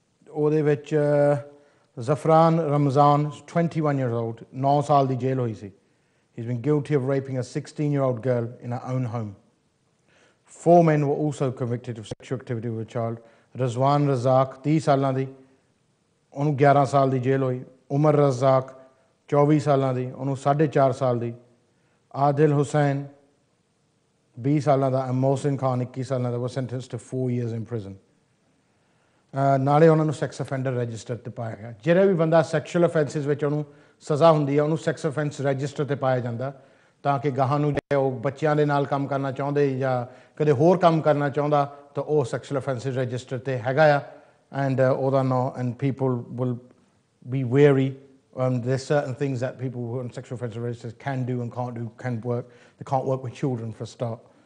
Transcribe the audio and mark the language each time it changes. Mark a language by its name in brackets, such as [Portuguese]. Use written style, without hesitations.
[Punjabi] ਉਹਦੇ ਵਿੱਚ Zafran Ramzan, [English] 21 years old, [Punjabi] 9 ਸਾਲ ਦੀ ਜੇਲ੍ਹ ਹੋਈ ਸੀ. [English] He's been guilty of raping a 16-year-old girl in her own home. 4 men were also convicted of sexual activity with a child. [Punjabi] Rizwan Razak, 30 ਸਾਲਾਂ ਦੀ, ਉਹਨੂੰ 11 ਸਾਲ ਦੀ ਜੇਲ੍ਹ ਹੋਈ. ਉਮਰ ਰਜ਼ਾਕ 24 ਸਾਲਾਂ ਦੀ, ਉਹਨੂੰ 4.5 ਸਾਲ ਦੀ. ਆਦਿਲ ਹੁਸੈਨ 20 ਸਾਲਾਂ ਦਾ, ਮੋਹਸਿਨ ਖਾਨ 21 ਸਾਲਾਂ ਦਾ, [English] were sentenced to 4 years in prison. [Punjabi] ਨਾਲੇ ਉਹਨਾਂ ਨੂੰ ਸੈਕਸ ਅਫੈਂਡਰ ਰਜਿਸਟਰ 'ਤੇ ਪਾਇਆ ਗਿਆ. ਜਿਹੜਾ ਵੀ ਬੰਦਾ ਸੈਕਸ਼ੂਅਲ ਅਫੈਂਸਿਸ ਵਿੱਚ ਉਹਨੂੰ ਸਜ਼ਾ ਹੁੰਦੀ ਆ, ਉਹਨੂੰ ਸੈਕਸ ਅਫੈਂਸ ਰਜਿਸਟਰ 'ਤੇ ਪਾਇਆ ਜਾਂਦਾ, ਤਾਂ ਕਿ ਗਾਹਾਂ ਨੂੰ ਜੇ ਉਹ ਬੱਚਿਆਂ ਦੇ ਨਾਲ ਕੰਮ ਕਰਨਾ ਚਾਹੁੰਦੇ ਜਾਂ ਕਦੇ ਹੋਰ ਕੰਮ ਕਰਨਾ ਚਾਹੁੰਦਾ ਤਾਂ ਉਹ ਸੈਕਸ਼ੂਅਲ ਅਫੈਂਸਿਸ ਰਜਿਸਟਰ 'ਤੇ ਹੈਗਾ ਆ. ਐਂਡ ਉਹਦਾ ਨਾਂ, [English] And people will be wary there's certain things that people who are on sexual offender registers can do and can't do, can work. They can't work with children for a start.